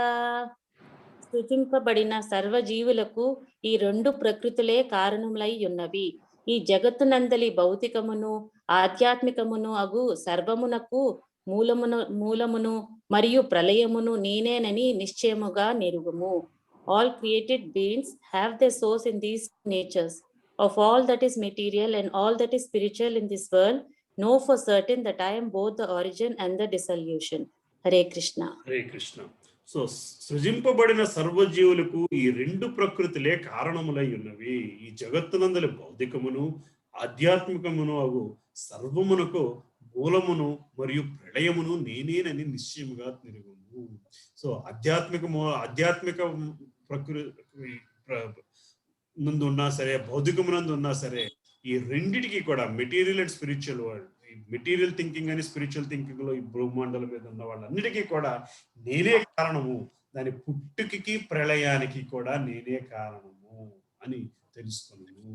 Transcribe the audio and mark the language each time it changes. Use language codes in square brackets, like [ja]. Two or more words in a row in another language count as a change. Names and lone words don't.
[te] సృజింపబడిన సర్వజీవులకు ఈ 2 ప్రకృతులే కారణములై ఉన్నవి. ఈ జగత్తునందలి భౌతికమును ఆధ్యాత్మికమును అగు సర్వమునకు మూలమును మరియు ప్రళయమును నేనేనని నిశ్చయముగా నెరుగుము. [en] All created beings have their source in these natures. Of all that is material and all that is spiritual in this world, know for certain that I am both the origin and the dissolution. Hare Krishna. [te] హరే కృష్ణ. సో సృజింపబడిన సర్వజీవులకు ఈ రెండు ప్రకృతులే కారణములై ఉన్నవి. ఈ జగత్తునందలి భౌతికమును ఆధ్యాత్మికమును అగు సర్వమునకు మూలమును మరియు ప్రళయమును నేనేనని నిశ్చయముగా తిరుగుము. సో ఆధ్యాత్మిక ప్రకృతి నందు ఉన్నా సరే, భౌతికమునందు ఉన్నా సరే, ఈ రెండిటికి కూడా [en] material and spiritual world, material thinking [te] అని [en] spiritual thinking [te] లో ఈ బ్రహ్మాండాల మీద ఉన్న వాళ్ళన్నిటికీ కూడా నేనే కారణము, దాని పుట్టుకి ప్రళయానికి కూడా నేనే కారణము అని తెలుసుకున్నాను.